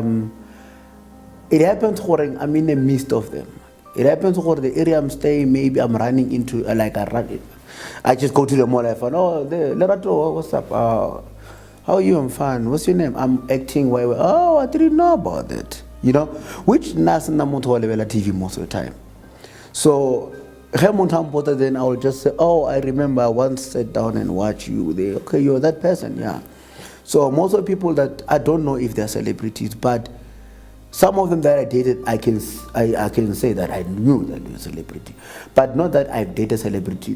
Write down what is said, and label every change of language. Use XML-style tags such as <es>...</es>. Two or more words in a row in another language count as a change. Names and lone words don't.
<en>It happens when I'm in the midst of them. It happens when the area I'm staying, maybe I'm running into I just go to the mall. I find, oh, there, Lerato, what's up? How are you? I'm fine. What's your name? I'm acting. Oh, I didn't know about that. You know, which Nas</en> <tn>na motho wa</tn> <en>TV most of the time. So, then I will just say, oh, I remember I once sat down and watched you. Okay, you're that person, yeah. So most of the people that I don't know if they're celebrities, but some of them that I dated, I can say that I knew that they were a celebrity, but not that I've dated a celebrity.</en>